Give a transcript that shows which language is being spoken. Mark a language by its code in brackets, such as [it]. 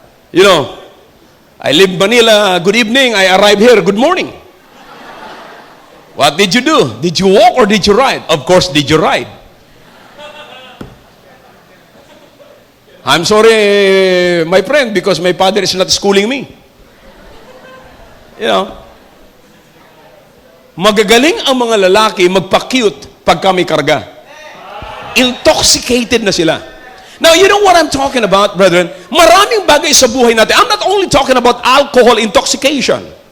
[en] You know, I live Manila, good evening. I arrive here, good morning. What did you do? Did you walk or did you ride? Of course, did you ride? I'm sorry, my friend, because my father is not schooling me. You know, [tl] magagaling ang mga lalaki magpa-cute pagka may karga. Intoxicated na sila. [en] Now, you know what I'm talking about, brethren? [tl] Maraming bagay sa buhay natin. [en] I'm not only talking about alcohol intoxication.